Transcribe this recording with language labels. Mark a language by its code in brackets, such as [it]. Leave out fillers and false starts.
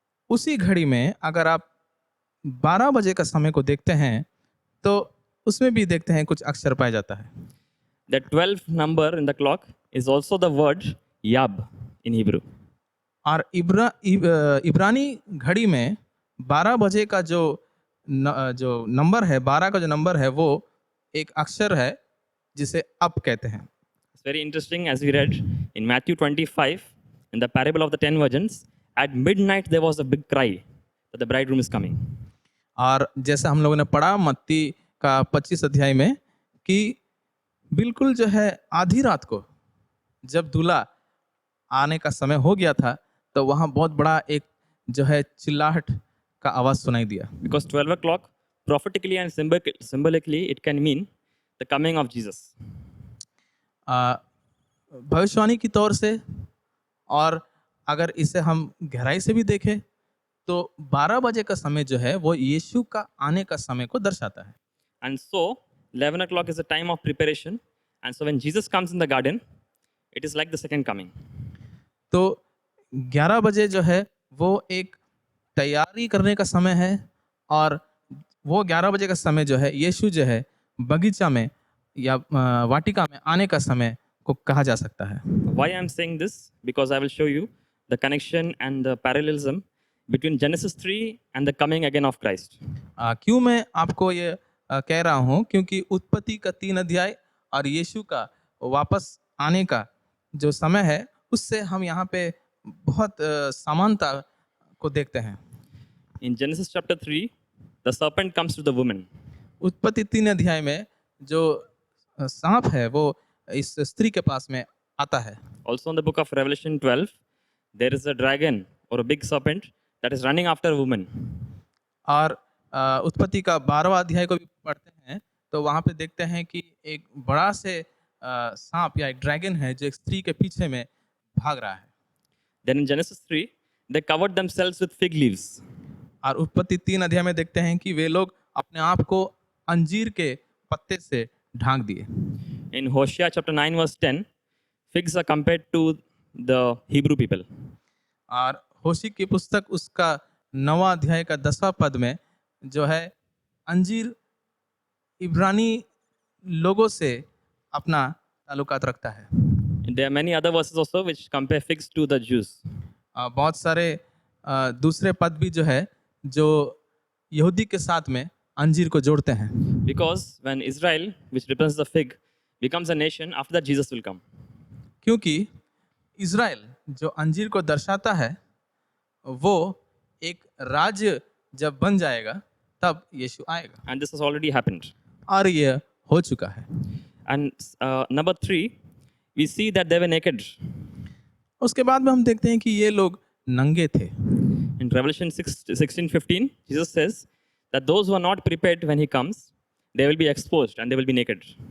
[hi] उसी घड़ी में अगर आप 12 बजे का समय को देखते हैं तो उसमें भी देखते हैं कुछ अक्षर पाया जाता है। [en] The 12th number in the clock is also the word Yab in Hebrew. [hi] और इब्रानी घड़ी में 12 बजे का जो नंबर है, 12 का जो नंबर है वो एक अक्षर है जिसे अब कहते हैं। [en] It's very interesting as we read in Matthew 25, in the parable of the 10 virgins, at midnight there was a big cry that the bridegroom is coming. [hi] और जैसा हम लोगों ने पढ़ा मत्ती का 25 अध्याय में कि बिल्कुल जो है आधी रात को जब दूल्हा आने का समय हो गया था तो वहाँ बहुत बड़ा एक जो है चिल्लाहट का आवाज सुनाई दिया। [en] Because 12 o'clock, prophetically and symbolically, it can mean the coming of Jesus. [hi] भविष्यवाणी की तौर से और अगर इसे हम गहराई से भी देखें तो 12 बजे का समय जो है वो यीशु का आने का समय को दर्शाता है। [en] And so, 11 o'clock is a time of preparation. And so, when Jesus comes in the garden, it is like the second coming. [hi] तो 11 बजे जो है वो एक तैयारी करने का समय है और वो 11 बजे का समय जो है यीशु जो है बगीचा में या वाटिका में आने का समय को कहा जा सकता है। [en] Why I am saying this? Because I will show you the connection and the parallelism between Genesis 3 and the coming again of Christ. [hi] क्यों मैं आपको ये कह रहा हूँ क्योंकि उत्पत्ति का 3 अध्याय और यीशु का वापस आने का जो समय है उससे हम यहाँ पे बहुत समानता को देखते हैं। [en] In Genesis chapter 3, the serpent comes to the woman. [hi] उत्पत्ति 3 अध्याय में जो सांप है वो इस स्त्री के पास में आता है। [en] Also in the book of Revelation 12, there is a dragon or a big serpent that is running after a woman. [hi] और उत्पत्ति का 12वां अध्याय को भी पढ़ते हैं तो वहाँ पे देखते हैं कि एक बड़ा से सांप या एक ड्रैगन है जो एक स्त्री के पीछे में भाग रहा है। [en] Then in Genesis 3, they covered themselves with fig leaves. [hi] और उत्पत्ति 3 अध्याय में देखते हैं कि वे लोग अपने आप को अंजीर के पत्ते से ढांक दिए। [en] In Hosea chapter 9 verse 10, figs are compared to the Hebrew people. [hi] और होशी की पुस्तक उसका 9वां अध्याय का 10वां पद में जो है अंजीर इब्रानी लोगों से अपना ताल्लुकात रखता है। [en] There are many other verses also which compare figs to the Jews. [hi] बहुत सारे दूसरे पद भी जो है जो यहूदी के साथ में अंजीर को जोड़ते हैं। [en] Because when Israel, which represents the fig, becomes a nation, after that Jesus will come. [hi] क्योंकि इज़राइल जो अंजीर को दर्शाता है वो एक राज्य जब बन जाएगा तब यीशु आएगा। [en] And this has already happened. [hi] और ये हो चुका है। [en] And number 3, we see that they were naked. [hi] उसके बाद में हम देखते हैं कि ये लोग नंगे थे। [en] In Revelation 16:15, Jesus says that those who are not prepared when he comes, they will be exposed and they will be naked.